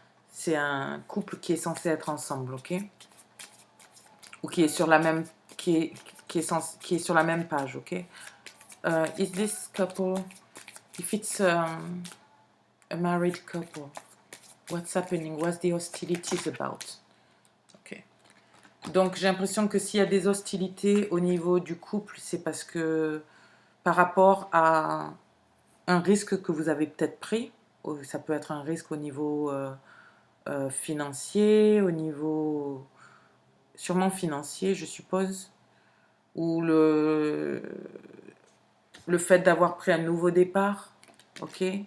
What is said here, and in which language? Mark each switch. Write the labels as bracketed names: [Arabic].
[French] C'est un couple qui est censé être ensemble, ok? Ou qui est sur la même qui est sur la même page, ok? [English] Is this couple, if it's a married couple, what's happening? What's the hostilities about? Ok. [French] Donc j'ai l'impression que s'il y a des hostilités au niveau du couple, c'est parce que par rapport à un risque que vous avez peut-être pris, ça peut être un risque au niveau financier, au niveau sûrement financier, je suppose, ou le fait d'avoir pris un nouveau départ, ok?